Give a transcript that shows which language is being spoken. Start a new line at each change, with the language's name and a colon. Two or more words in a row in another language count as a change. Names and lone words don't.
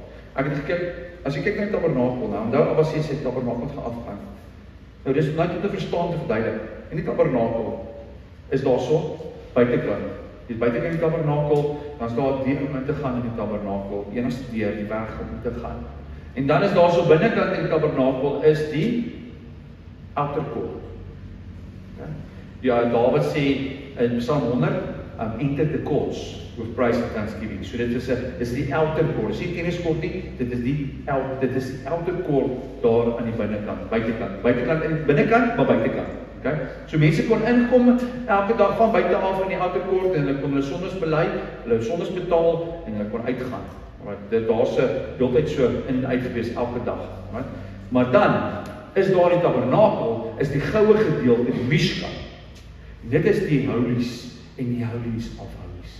Afrikaans: Ek het gekyk, as jy kyk na die tabernakel, nou onthou Abba sê sy tabernakel gaan afgaan. Nou dis net om te verstaan te verduidelik. En die tabernakel is daarso buitekant. Die buitekant die tabernakel, dan is daar 'n deur om in te gaan in die tabernakel, enigste deur die weg om te gaan. En dan is daarso binnekant in die tabernakel is die
English: outer court.
Afrikaans: Ja, Dawid sê in Psalm 100,
English: enter the courts with praise and thanksgiving.
Afrikaans: So dit is die
English: outer court.
Afrikaans: Dis nie tenniskort nie, dit is die
English: outer court
Afrikaans: daar aan die binnekant, buitekant en binnekant, maar buitekant. Okay? So mense kon inkom elke dag van buite af in die
English: outer court
Afrikaans: en hulle kon hulle sondes bely, hulle sondes betaal en hulle kon uitgaan. Dit daar's 'n heeltyd so in en uit gewees elke dag. Maar dan is daar die tabernakel, is die goue gedeelte, die Mishkan. Dit is die holies en die
English: holies of holies.